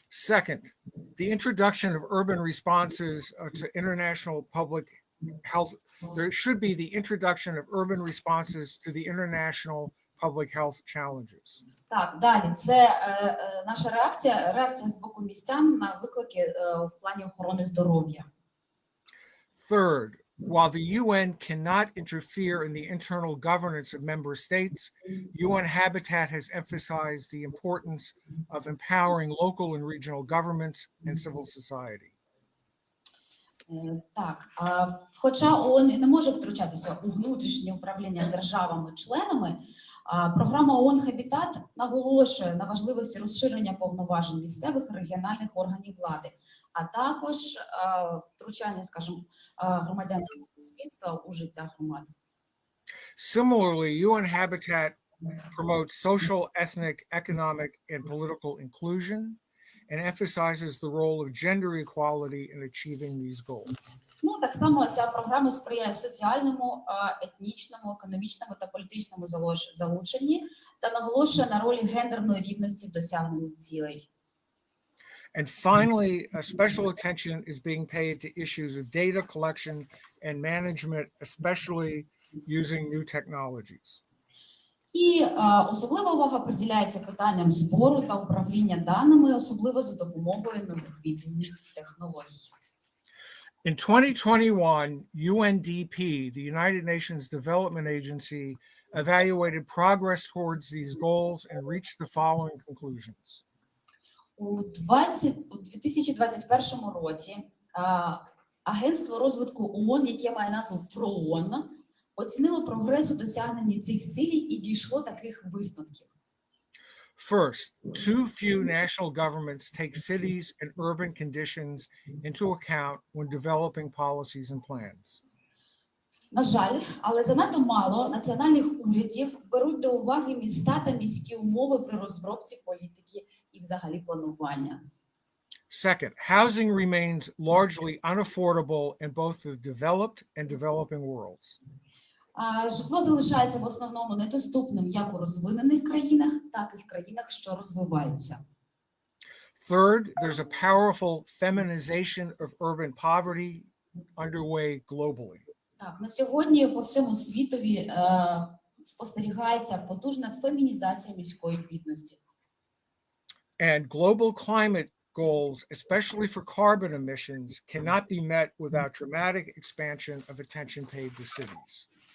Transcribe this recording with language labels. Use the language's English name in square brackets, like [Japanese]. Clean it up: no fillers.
[English] Second, the introduction of urban responses to international public health. There should be the introduction of urban responses to the international public health challenges. [Ukrainian] Так, далі. Це наша реакція з боку містян на виклики в плані охорони здоров'я. [English] Third, while the UN cannot interfere in the internal governance of member states, UN Habitat has emphasized the importance of empowering local and regional governments and civil society. [Ukrainian] Так, хоча ООН і не може втручатися у внутрішнє управління державами-членами, програма ООН «Хабітат» наголошує на важливості розширення повноважень місцевих і регіональних органів влади, а також втручання, скажімо, громадянського суспільства у життя громад. [English] Similarly, UN Habitat promotes social, ethnic, economic, and political inclusion and emphasizes the role of gender equality in achieving these goals. [Ukrainian] Ну, так само ця програма сприяє соціальному, етнічному, економічному та політичному залученні та наголошує на ролі гендерної рівності в досягненні цілей. [English] And finally, special attention is being paid to issues of data collection and management, especially using new technologies. [Ukrainian] І особлива увага приділяється питанням збору та управління даними, особливо за допомогою новітніх технологій. [English] In 2021, UNDP, the United Nations Development Agency, evaluated progress towards these goals and reached the following conclusions. [Ukrainian] У 2021 році Агентство розвитку ООН, яке має назву ПРООН, оцінило прогрес у досягненні цих цілей і дійшло таких висновків. [English] First, too few national governments take cities and urban conditions into account when developing policies and plans. [Ukrainian] На жаль, але занадто мало національних урядів беруть до уваги міста та міські умови при розробці політики і взагалі планування. [English] Second, housing remains largely unaffordable in both the developed and developing worlds. [Ukrainian] Житло залишається в основному недоступним як у розвинених країнах, так і в країнах, що розвиваються. [English] Third, there's a powerful feminization of urban poverty underway globally. [Ukrainian] Так, на сьогодні по всьому світові спостерігається потужна фемінізація міської бідності. [English] And global climate goals, especially for carbon emissions, cannot be met without dramatic expansion of attention paid to cities.